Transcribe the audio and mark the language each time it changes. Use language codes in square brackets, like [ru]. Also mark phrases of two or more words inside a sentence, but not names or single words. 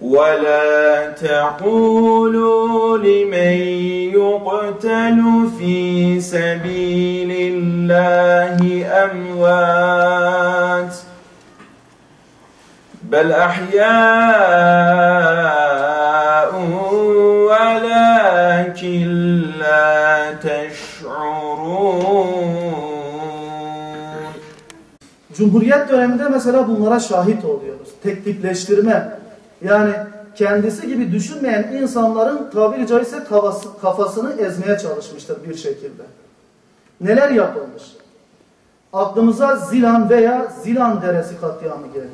[ar] وَلَا تَقُولُوا لِمَنْ يُقْتَلُ فِي سَبِيلِ اللّٰهِ أَمْوَاتٌ بَلْ أَحْيَاءٌ وَلَكِنْ لَا تَشْعُرُونَ. [tr] Cumhuriyet döneminde mesela bunlara şahit oluyoruz. Teklifleştirme, yani kendisi gibi düşünmeyen insanların tabiri caizse kafasını ezmeye çalışmıştır bir şekilde. Neler yapılmış? Aklımıza Zilan veya Zilan Deresi katliamı geliyor.